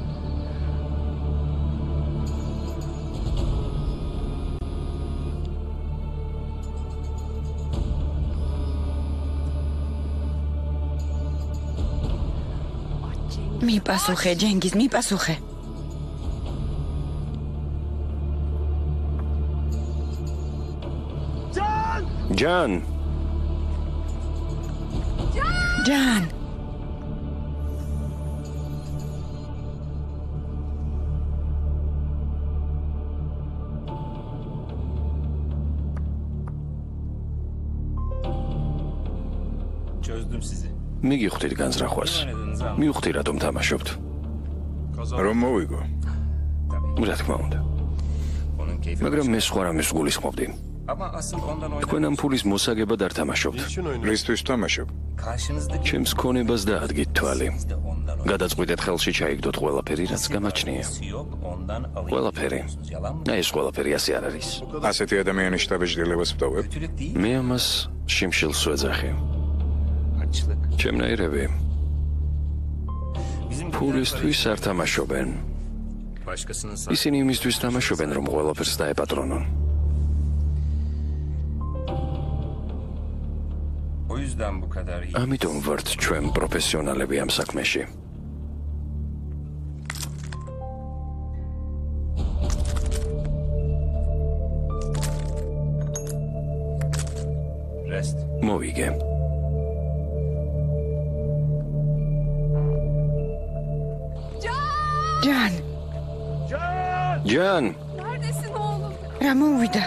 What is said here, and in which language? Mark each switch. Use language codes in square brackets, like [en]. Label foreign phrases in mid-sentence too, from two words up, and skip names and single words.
[ka] მიპასუხე, ჯენგიზ, მიპასუხე. ჯან. ჯან. [tr] Çözdüm sizi. [ka] მიგიხვდით განზრახვას. მივხვდი რატომ თამაშობთ. რომ მოვიგო. რა თქმა უნდა. მაგრამ მე სხვა რამეს გულისხმობდი. [tr] Ama asıl ondan oynamak. [ka] თქვენ ამ ფულის მოსაგებად არ თამაშობთ. რისთვის თამაშობ? [tr] Karşınızdaki [ka] ჩემს ქონებას დაადგით თვალი. გადაწყვიტეთ ხელში ჩაიგდოთ ყველაფერი, რაც გამაჩნია. [tr] yok ondan alayım. [ka] ყველაფერი. აი ეს ყველაფერი ასე არ არის. ასეთი ადამიანის შტაბეჭდილებას ვტოვებ. [tr] Kötülük değil. [ka] მე ამას შიმშილს ვეძახი. [tr] Açlık. [ka] ჩემნაირები [tr] Bizim [ka] ფულისთვის არ თამაშობენ. [tr] başkasının [ka] ისინი იმისთვის თამაშობენ, რომ ყველაფერს დაეპატრონონ. [tr] O yüzden bu kadar iyi. [ka] ამიტომ ვართ ჩვენ პროფესიონალები ამ საქმეში. [tr] Rest. [ka] მოვიგე. ჯან. ჯან. [tr] Neredesin oğlum? [ka] რა მოვიდა?